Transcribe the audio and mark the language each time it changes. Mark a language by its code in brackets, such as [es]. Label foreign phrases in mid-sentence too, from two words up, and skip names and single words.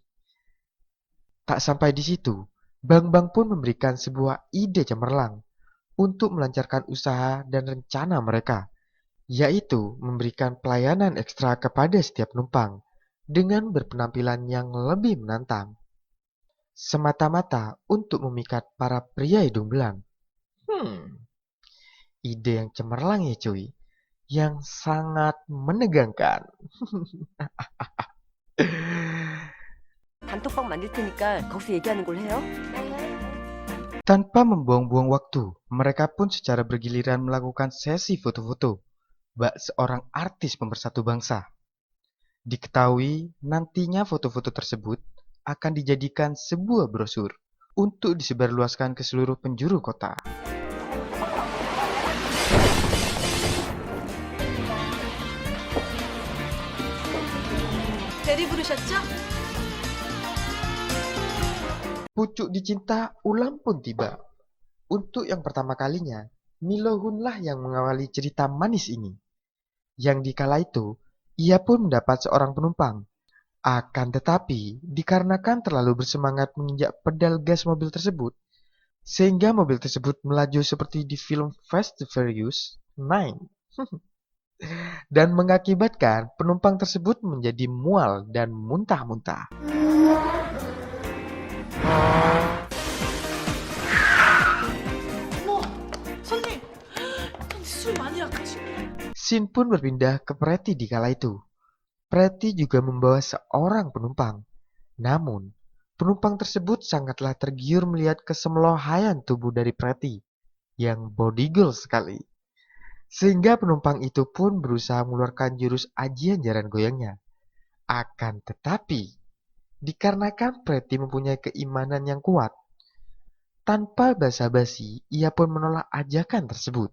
[id] Tak sampai di situ, Bang Bang pun memberikan sebuah ide cemerlang untuk melancarkan usaha dan rencana mereka, yaitu memberikan pelayanan ekstra kepada setiap penumpang dengan berpenampilan yang lebih menantang. Semata-mata untuk memikat para pria hidung belang. Ide yang cemerlang ya cuy, yang sangat menegangkan. [ko] 단톡방 만들 테니까 거기서 얘기하는 걸로 해요. [id] Tanpa membuang-buang waktu, mereka pun secara bergiliran melakukan sesi foto-foto bak seorang artis pemersatu bangsa. Diketahui nantinya foto-foto tersebut akan dijadikan sebuah brosur untuk disebarluaskan ke seluruh penjuru kota. [ko] 대리 부르셨죠? [id] Pucuk dicinta ulang pun tiba. Untuk yang pertama kalinya, Milo Hun-lah yang mengawali cerita manis ini. Yang dikala itu, ia pun mendapat seorang penumpang. Akan tetapi, dikarenakan terlalu bersemangat menginjak pedal gas mobil tersebut, sehingga mobil tersebut melaju seperti di film Fast and Furious 9. Dan mengakibatkan penumpang tersebut menjadi mual dan muntah-muntah. [ko] 손님, 술 많이 약하시고. [id] Scene pun berpindah ke Pretty di kala itu. Pretty juga membawa seorang penumpang. Namun, penumpang tersebut sangatlah tergiur melihat kesemelohaian tubuh dari Pretty yang [en] body girl [id] sekali. Sehingga penumpang itu pun berusaha mengeluarkan jurus ajian jaran goyangnya. Akan tetapi, dikarenakan Pretty mempunyai keimanan yang kuat, tanpa basa-basi, ia pun menolak ajakan tersebut.